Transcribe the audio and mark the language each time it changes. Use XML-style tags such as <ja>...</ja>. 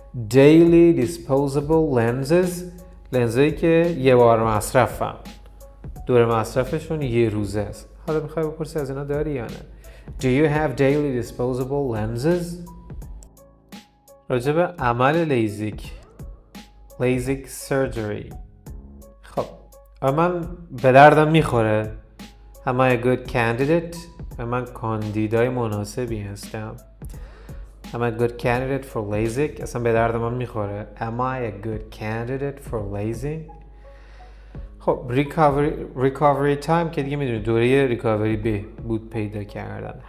<fa>daily disposable lenses لنزایی که یه بار مصرفن، دور مصرفشون یه روزه است. حالا میخوای بپرسی از اینا داری یا نه؟</fa> <en>Do you have daily disposable lenses؟</en> <fa>راجع به عمل لیزیک surgery. خب من به دردم میخوره.</fa> <en>Am I a good candidate؟</en> <fa>من کاندیدای مناسبی هستم.</fa> <en>Am I a good candidate for LASIK؟</en> <fa>اصلا به درد من میخوره.</fa> <en>Am I a good candidate for LASIK؟</en> <fa>خب recovery time که دیگه میدونی دوره ریکاوری بهبود پیدا کردن.</fa>